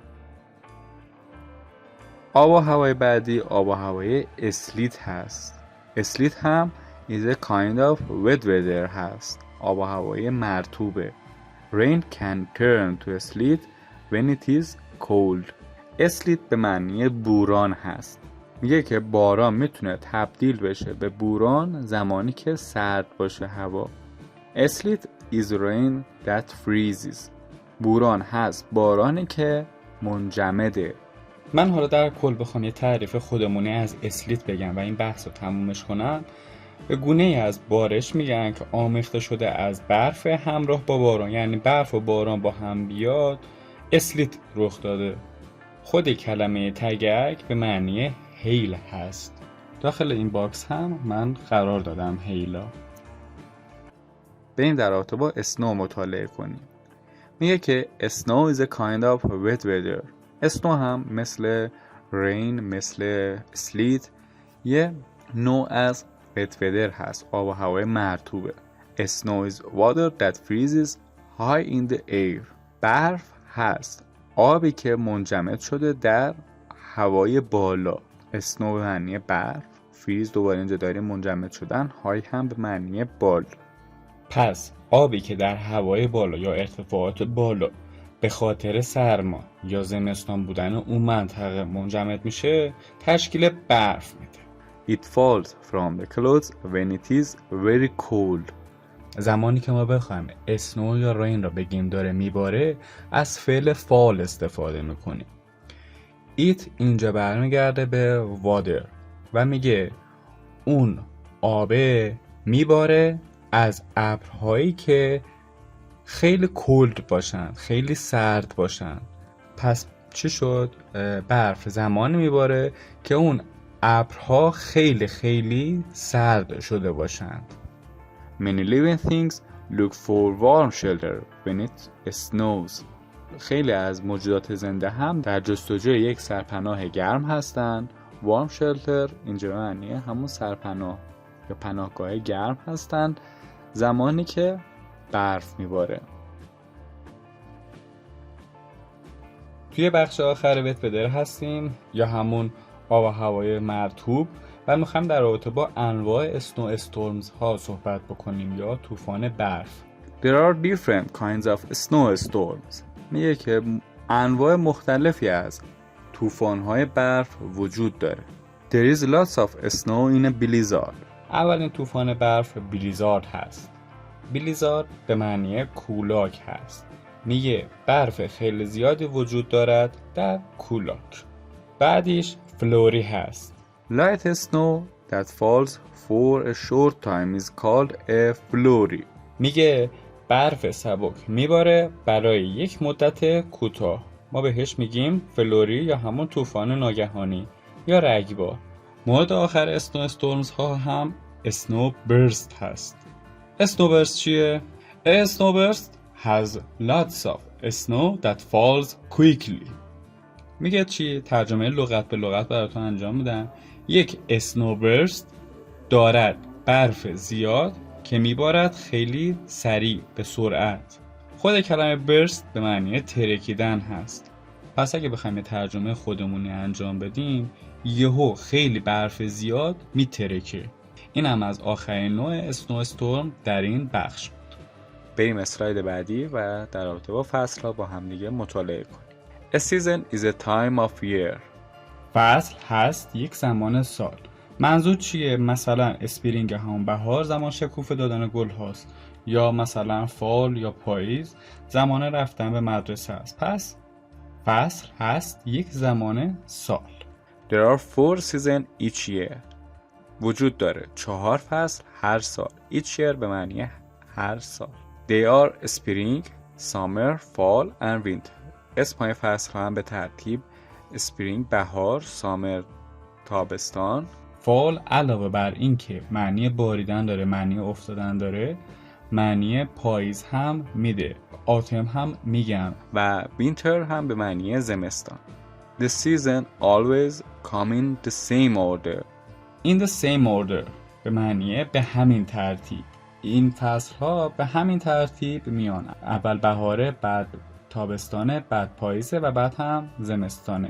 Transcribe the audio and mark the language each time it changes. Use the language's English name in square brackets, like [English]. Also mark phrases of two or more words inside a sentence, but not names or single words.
[Persian] آب و هوای بعدی آب و هوای اسلیت هست. اسلیت هم [English] is a kind of wet weather [Persian] هست، آب و هوای مرطوبه. [English] rain can turn to sleet when it is cold. [Persian] اسلیت به معنی بوران هست. میگه که باران میتونه تبدیل بشه به بوران زمانی که سرد باشه هوا. [English] Sleet is rain that freezes. [Persian] بوران هست بارانی که منجمده. من حالا در کل بخوام یه تعریف خودمونی از اسلیت بگم و این بحث رو تمومش کنم، به گونه ای از بارش میگن که آمیخته شده از برف همراه با باران، یعنی برف و باران با هم بیاد اسلیت رخ داده. خود کلمه تگک به معنی هیل هست. داخل این باکس هم من قرار دادم هیلا. بریم در رابطه با اسنو مطالعه کنیم. میگه که [English] snow is a kind of wet weather. [Persian] اسنو هم مثل rain، مثل sleet، یه نوع از [English] wet weather [Persian] هست، آب و هوای مرطوبه. [English] Snow is water that freezes high in the air. [Persian] برف هست آبی که منجمد شده در هوای بالا. اسنو به معنی برف، فریز دوباره اینجا داریم منجمد شدن، های هم به معنی بالا. پس آبی که در هوای بالا یا ارتفاعات بالا به خاطر سرما یا زمستان بودن اون منطقه منجمد میشه تشکیل برف میده. [English] It falls from the clouds when it is very cold. [Persian] زمانی که ما بخوایم اسنو یا رین را بگیم داره میباره، از فعل فال استفاده میکنیم. ایت اینجا برمیگرده به water و میگه اون آبه میباره از ابرهایی که خیلی کولد باشن، خیلی سرد باشن. پس چی شد؟ برف زمانی میباره که اون ابرها خیلی خیلی سرد شده باشند. [English] Many living things look for warm shelter when it snows. [Persian] خیلی از موجودات زنده هم در جستجوی یک سرپناه گرم هستند. [English] warm shelter [Persian] اینجا معنی همون سرپناه یا پناهگاه گرم هستند زمانی که برف میباره. توی بخش آخر [English] wet weather [Persian] هستیم یا همون آب و هوای مرطوب و میخوایم در رابطه با انواع [English] snow storms [Persian] ها صحبت بکنیم یا طوفان برف. [English] There are different kinds of snow storms. [Persian] میگه که انواع مختلفی از طوفان‌های برف وجود داره. [English] There is lots of snow in a blizzard. [Persian] اولین طوفان برف بلیزارد هست. بلیزارد به معنی کولاک هست. میگه برف خیلی زیادی وجود دارد در کولاک. بعدیش فلوری هست. [English] Light snow that falls for a short time is called a flurry. [Persian] میگه برف سبک میباره برای یک مدت کوتاه. ما بهش میگیم فلوری یا همون طوفان ناگهانی یا رگبار. مورد آخر اسنو استورمز ها هم [English] snow burst [Persian] هست. [English] snow burst چیه؟ snow burst has lots of snow that falls quickly. [Persian] میگه چی؟ ترجمه لغت به لغت براتون انجام میدم. یک [English] snow burst [Persian] دارد برف زیاد که میبارد خیلی سریع به سرعت. خود کلمه برست به معنی ترکیدن هست. پس اگه بخوایم یه ترجمه خودمونی انجام بدیم، یهو خیلی برف زیاد میترکه. این هم از آخرین نوع [English] snow storm [Persian] در این بخش بود. بریم اسلاید بعدی و در رابطه با فصل ها با هم دیگه مطالعه کنیم. [English] A season is a time of year. [Persian] فصل هست یک زمان سال. منظور چیه؟ مثلا اسپرینگ همون بهار زمان شکوفه دادن گل هاست، یا مثلا فال یا پاییز زمان رفتن به مدرسه است. پس فصل هست یک زمان سال. [English] There are 4 seasons each year. [Persian] وجود داره 4 فصل هر سال. [English] Each year [Persian] به معنی هر سال. [English] They are spring, summer, fall and winter. [Persian] اسم فصل هم به ترتیب spring بهار، summer تابستان، fall علاوه بر این که معنی باریدن داره، معنی افتادن داره، معنی پاییز هم میده، autumn هم میگن، و winter هم به معنی زمستان. [English] The season always come in the same order. In the same order [Persian] به معنی به همین ترتیب. این فصل ها به همین ترتیب میان. اول بهاره، بعد تابستانه، بعد پاییزه و بعد هم زمستانه.